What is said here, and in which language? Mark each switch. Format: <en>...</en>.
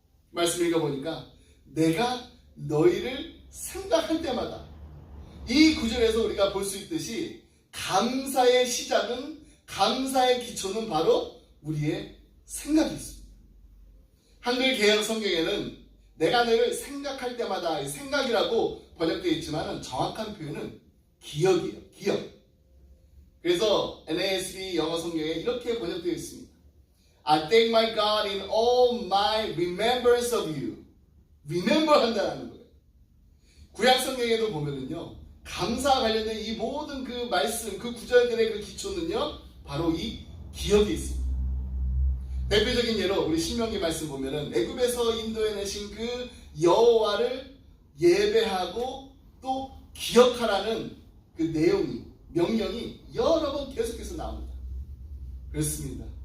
<ko>말씀 읽어보니까 내가 너희를 생각할 때마다, 이 구절에서 우리가 볼 수 있듯이 감사의 시작은, 감사의 기초는 바로 우리의 생각이 있습니다. 한글 개혁 성경에는 내가 너희를 생각할 때마다, 생각이라고 번역되어 있지만 정확한 표현은 기억이에요. 기억. 그래서 NASB 영어 성경에 이렇게 번역되어 있습니다.</ko> <en>I thank my God in all my remembrance of you.</en> <ko>remember 한다는 거예요. 구약 성경에도 보면은요, 감사와 관련된 이 모든 그 말씀, 그 구절들의 그 기초는요, 바로 이 기억에 있습니다. 대표적인 예로 우리 신명기 말씀 보면은 애굽에서 인도해내신 그 여호와를 예배하고 또 기억하라는 그 내용이, 명령이 여러 번 계속해서 나옵니다. 그렇습니다.</ko>